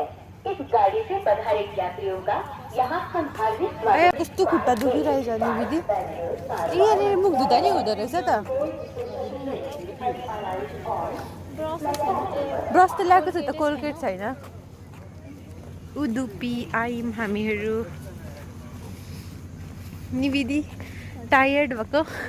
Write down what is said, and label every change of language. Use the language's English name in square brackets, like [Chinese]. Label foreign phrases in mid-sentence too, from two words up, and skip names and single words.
[Hindi] इस गाड़ी से पधारे यात्रियों का यहाँ हम हार्दिक स्वागत। [Nepali] कस्तो खुट्टा दुखिरहेछ नि दिदी। यहाँनिर मुख धुँदा नि हुँदो रहेछ त। ब्रस त ल्याएको छु त, कोलगेट छैन। उडुपी आयौँ हामीहरू। निविदी टायर्ड भएको।